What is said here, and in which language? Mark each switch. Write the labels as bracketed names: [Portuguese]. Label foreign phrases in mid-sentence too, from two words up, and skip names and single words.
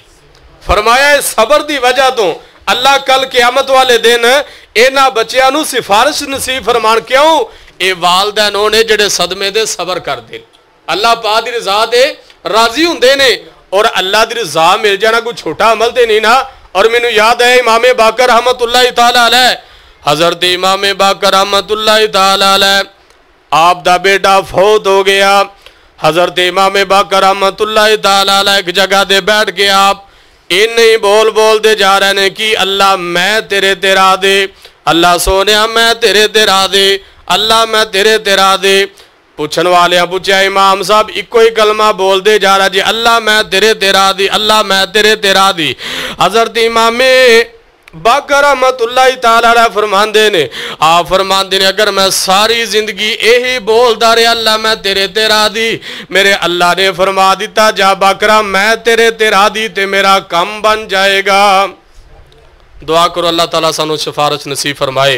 [Punjabi] ਫ਼ਰਮਾਇਆ ਇਸ ਸਬਰ ਦੀ ਵਜ੍ਹਾ ਤੋ ਅੱਲਾਹ ਕੱਲ੍ਹ ਕ਼ਿਆਮਤ ਵਾਲੇ ਦਿਨ ਇਨ੍ਹਾਂ ਬੱਚੀਆਂ ਨੂੰ ਸਿਫ਼ਾਰਸ਼ ਨਸੀਬ ਫ਼ਰਮਾਨ। क्यों? ਏ ਵਾਲਦੈਨ ਨੇ ਜਿਹੜੇ ਸਦਮੇ ਦੇ ਸਬਰ ਕਰਦੇ, ਅੱਲਾਹ ਪਾਕ ਦੀ ਰਜ਼ਾ ਦੇ ਰਾਜ਼ੀ ਹੁੰਦੇ ਨੇ। ਔਰ ਅੱਲਾਹ ਦੀ ਰਜ਼ਾ ਮਿਲ ਜਾਣਾ ਕੋਈ ਛੋਟਾ ਅਮਲ ਤੇ ਨਹੀਂ ਨਾ। ਔਰ ਮੈਨੂੰ ਯਾਦ ਹੈ ਇਮਾਮ ਬਾਕ਼ਰ [Arabic] رحمة الله تعالى عليه, [Punjabi] ਹਜ਼ਰਤ ਇਮਾਮ ਬਾਕ਼ਰ [Arabic] رحمة الله تعالى عليه [Punjabi] ਆਪ ਦਾ ਬੇਟਾ ਫ਼ੌਤ ਹੋ ਗਿਆ। ਹਜ਼ਰਤ ਇਮਾਮ ਬਾਕ਼ਰ [Arabic] رحمة الله تعالى عليه [Punjabi] ਏਕ ਜਗ੍ਹਾ ਦੇ ਬੈਠ ਕੇ ਆਪ ਇਨ ਹੀ ਬੋਲਤੇ ਜਾ ਰਹੇ ਹੈਂ ਕਿ ਅੱਲਾਹ ਮੈਂ ਤੇਰੇ ਤੇਰਾ ਦੇ, ਅੱਲਾਹ ਸੋਹਣਿਆ ਮੈਂ ਤੇਰੇ ਤੇਰਾ ਦੇ, ਅੱਲਾਹ ਮੈਂ ਤੇਰੇ ਤੇਰਾ ਦੇ। ਪੁੱਛਣ ਵਾਲੇ ਪੁੱਛਿਆ ਇਮਾਮ ਸਾਹਬ ਇੱਕੋ ਹੀ ਕਲਮਾ ਬੋਲਤੇ ਜਾ ਰਹਾ ਜੀ, ਅੱਲਾਹ ਮੈਂ ਤੇਰੇ ਤੇਰਾ ਦੀ, ਅੱਲਾਹ ਮੈਂ ਤੇਰੇ ਤੇਰਾ ਦੀ। حضرت امام باقر [Arabic] رحمت اللہ تعالیٰ علیہ [Punjabi] فرماندے نے آپ فرماندے نے اگر میں ساری زندگی یہی بول دا رہے اللہ میں تیرے تیرا دی میرے اللہ نے فرما دیتا جا باقرہ میں تیرے تیرا دی تے میرا کم بن جائے گا. دعا کرو اللہ تعالیٰ سانو شفارش نصیب فرمائے.